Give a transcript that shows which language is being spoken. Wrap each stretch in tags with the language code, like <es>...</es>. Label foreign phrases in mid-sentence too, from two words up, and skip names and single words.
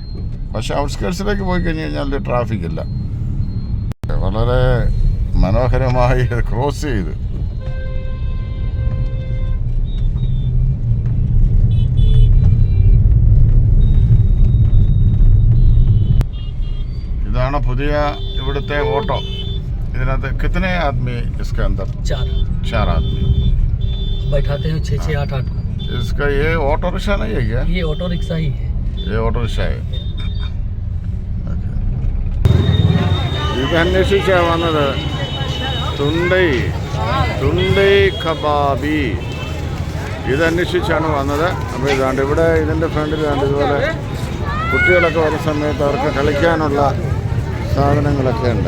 <ml>പക്ഷേ ഔട്ട്സ്കേർട്സിലേക്ക് പോയി കഴിഞ്ഞ് കഴിഞ്ഞാൽ ട്രാഫിക് ഇല്ല. വളരെ മനോഹരമായി ക്രോസ് ചെയ്ത് ഇതാണ് പുതിയ ഇവിടുത്തെ ഓട്ടോ.</ml> <hi>ഇതിനകത്ത് കിतने आदमी इसके अंदर? 4 आदमी बैठाते हैं 6 8 8 को. इसका ये</hi> <en>auto rickshaw</en> <hi>नहीं है क्या? ये</hi> <en>auto rickshaw</en> <hi>ही है. ये</hi> <en>auto rickshaw</en> <hi>है.</hi> <ml>ഇത് അന്വേഷിച്ചാണ് വന്നത്. തുണ്ടൈ കബാബി ഇതന്വേഷിച്ചാണ് വന്നത്. അപ്പോൾ ഇതാണ്ട് ഇവിടെ ഇതിൻ്റെ ഫ്രണ്ടിൽ ഇതുപോലെ കുട്ടികളൊക്കെ വരുന്ന സമയത്ത് അവർക്ക് കളിക്കാനുള്ള സാധനങ്ങളൊക്കെ ഉണ്ട്.</ml>